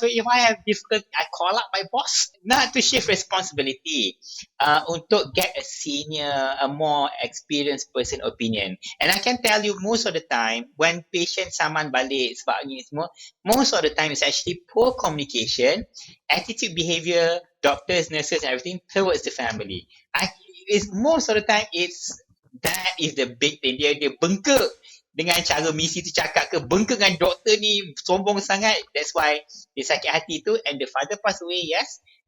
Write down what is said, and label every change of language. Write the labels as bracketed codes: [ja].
[en] So if I have difficult, I call up my boss, not to shift responsibility, untuk get a more experienced person opinion. And I can tell you, most of the time when patient [ms] saman balik sebab ni semua, [en] most of the time it's actually poor communication, attitude, behavior, doctors, nurses, and everything towards the family. Most of the time that is the big thing. [ms] Dia bengkak dengan cara misi tu cakap ke, bengkak dengan doktor ni sombong sangat. [en] That's why [ms] dia sakit hati tu, [en] and the father passed away, yes.